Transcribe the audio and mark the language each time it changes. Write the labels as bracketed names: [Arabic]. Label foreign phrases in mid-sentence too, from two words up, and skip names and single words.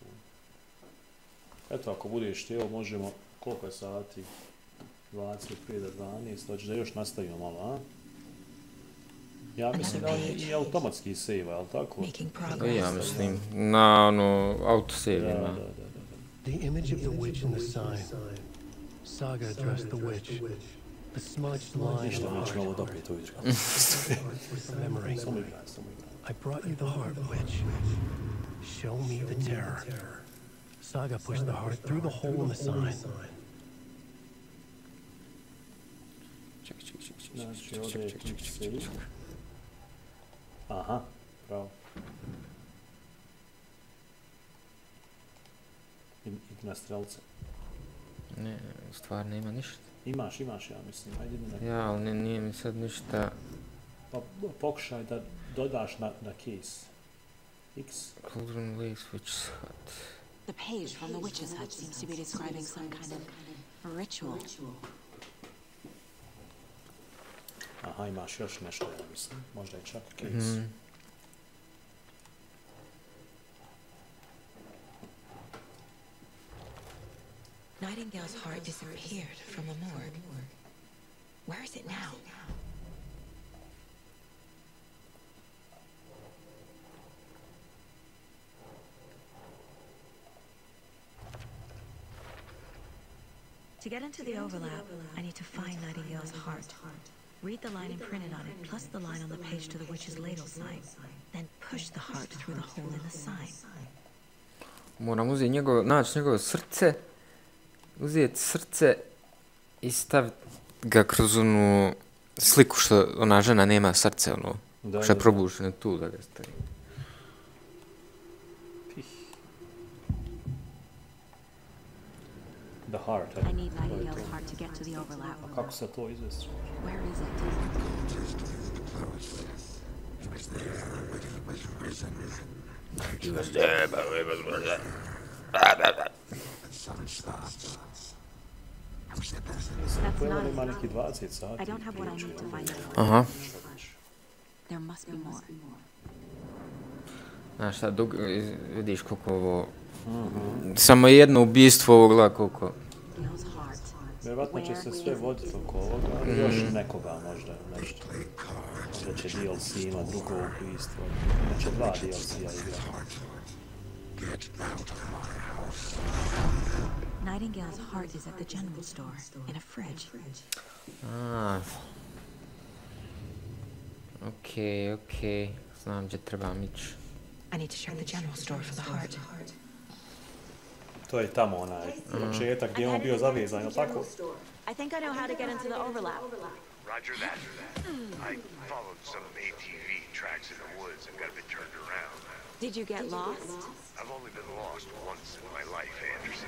[Bosnian] Eto, ako budeš htio, možemo, koliko je sati? 20 prije do 12, hoćeš da još nastavimo malo, a? Ja mislim da je i automatski save, ali tako? Ja mislim, na ono, autosave ima. [English] The image of the witch in the sign. Saga addressed the witch. The smudged line of the heart. Memory. I brought you the heart, witch. Show me the terror. Saga pushed the heart through the hole in the sign. [Bosnian] Ček. Aha, bravo. Na strelce. Ne, u stvari nema ništa. Imaš, ja mislim. Ajde mi na... Ja, ali nije mi sad ništa... Pa pokušaj da dodaš na case. X. [English] Children Lakes Witch's Hut. The page from the witch's hut seems to be describing some kind of ritual. [Bosnian] Aha, imaš još nešto, ja mislim. Možda je čak case. [English] Nightingale's heart disappeared from the morgue. Where is it now? To get into the overlap, I need to find Nightingale's heart. Read the line imprinted on it, plus the line on the page to the witch's ladle sign. Then push the heart through the hole in the sign. [Bosnian] Moram uzeti naći njegovo srce, uzeti srce i staviti ga kroz onu sliku što ona žena nema srce, ono, što je probušeno tu da ga stavi. [English] The heart. I need Nightingale's heart to get to the overlap. [Bosnian] Kako se to izvesti? [English] Where is it? He was there, but it was there. That's not it. I don't have what I need to find out. Aha. There must be more. [Bosnian] Znaš šta, vidiš koliko ovo... Samo jedno ubijstvo ovo gleda koliko... Vjerovatno će se sve voditi oko ovoga, još nekoga možda, nešto. Možda će DLC ima drugo ubijstvo, znači 2 DLC-a igra. [English] Nightingale's heart is at the general store, in a fridge. [Bosnian] Okej. Znam gdje trebam ići. [English] I need to check the general store for the heart. [Bosnian] To je tamo onaj početak gdje je on bio zavezan, je li tako? [English] I think I know how to get into the overlap. Roger that. I followed some ATV tracks in the woods and got a bit turned around. Did you get lost? I've only been lost once in my life, Anderson.